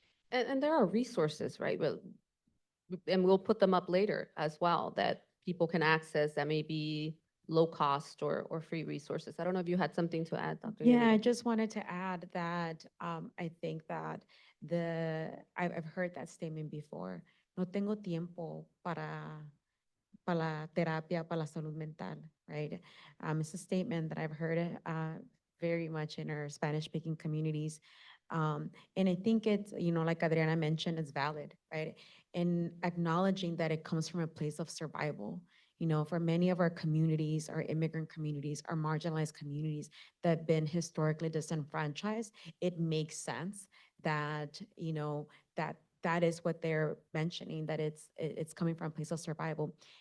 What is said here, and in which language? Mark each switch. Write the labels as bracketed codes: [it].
[en] And there are resources, right? And we'll put them up later as well that people can access that may be low cost or free resources. I don't know if you had something to add, Dr. Yeah, I Yanira. just wanted to add that I think that I've heard that statement before. [es] No tengo tiempo para la terapia, para la salud mental, right? [en] It's a statement that I've heard very much in our Spanish-speaking communities. And I think it's, you know, like Adriana mentioned, it's valid, right? And acknowledging that it comes from a place of survival. You know, for many of our communities, our immigrant communities, our marginalized communities that have been historically disenfranchised, it makes sense that, you know, that is what they're mentioning, that it's coming from a place of survival.